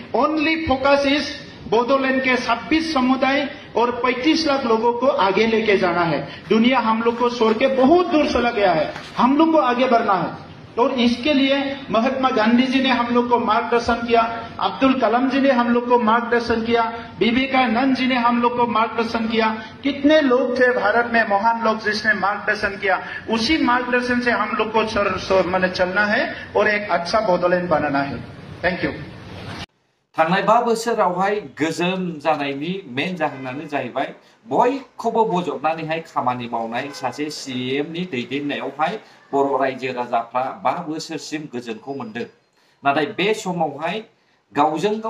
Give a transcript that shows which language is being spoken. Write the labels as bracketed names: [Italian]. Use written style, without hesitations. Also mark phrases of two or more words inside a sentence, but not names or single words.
[English] only focus is [Hindi] बोडोलैंड के 26 समुदाय और 35 लाख लोगों को आगे लेके जाना है दुनिया हम लोग को छोड़ के बहुत दूर चला गया है हम लोग को आगे बढ़ना है और इसके लिए महात्मा गांधी जी ने हम लोग को मार्गदर्शन किया अब्दुल कलाम जी ने हम लोग को मार्गदर्शन किया विवेकानंद जी ने हम लोग को मार्गदर्शन किया कितने लोग थे भारत में महान लोग जिसने मार्गदर्शन किया उसी मार्गदर्शन से हम लोग को चलना है और एक अच्छा बोडोलैंड बनाना है [English] thank you [Bodo] थांनाय 5 बोसोरावहाय गोजोन जानायनि मेन जाहोनानो जाहैबाय बयखौबो बजबनानैहाय खामानि मावनाय सासे सीएमनि दैदेननायावहाय बर' रायजो राजाफ्रा 5 बोसोरसिम गोजोनखौ मोनदों नाथाय बे समावहाय गावजों गाव